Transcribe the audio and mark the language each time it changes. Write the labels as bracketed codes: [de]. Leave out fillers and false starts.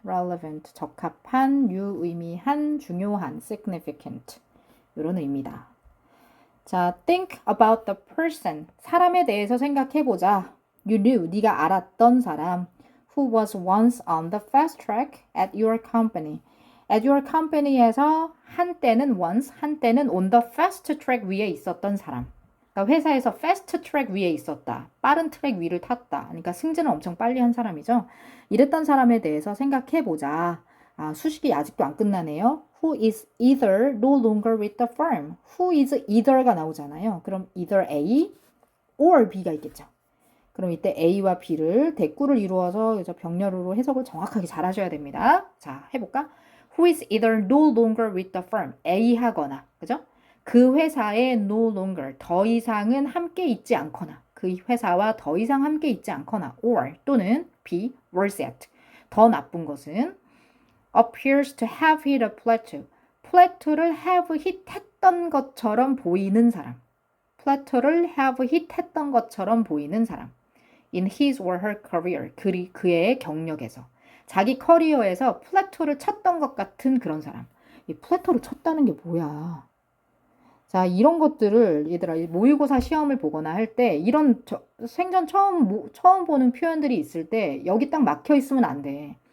[ko] relevant, 적합한, 유의미한, 중요한, significant 이런 의미다. [en] 자, think about the person. [ko] 사람에 대해서 생각해보자. [en] You knew, [ko] 네가 알았던 사람. [en] Who was once on the fast track at your company. At your company [ko] 에서 한때는 [en] on the fast track [ko] 위에 있었던 사람. 그러니까 회사에서 fast track 위에 있었다. 빠른 트랙 위를 탔다. 그러니까 승진을 엄청 빨리 한 사람이죠. 이랬던 사람에 대해서 생각해보자. 아, 수식이 아직도 안 끝나네요. [en] Who is either no longer with the firm. Who is either가 [ko] 나오잖아요. 그럼 either A or B가 있겠죠. 그럼 이때 A와 B를 대꾸를 이루어서 병렬으로 해석을 정확하게 잘 하셔야 됩니다. 자, 해볼까? [en] Who is either no longer with the firm. [ko] A 하거나, 그죠? 그 회사에 no longer, 더 이상은 함께 있지 않거나, 그 회사와 더 이상 함께 있지 않거나, or 또는 B, worse yet. 더 나쁜 것은 [en] appears to have hit a plateau. [ko] 플래토를 have hit 했던 것처럼 보이는 사람. 플래토를 have hit 했던 것처럼 보이는 사람. [en] In his or her career. [ko] 그의 경력에서. 자기 커리어에서 플래토를 쳤던 것 같은 그런 사람. 이 플래토를 쳤다는 게 뭐야? 자, 이런 것들을 얘들아 모의고사 시험을 보거나 할 때 이런 생전 처음 보는 표현들이 있을 때 여기 딱 막혀 있으면 안 돼.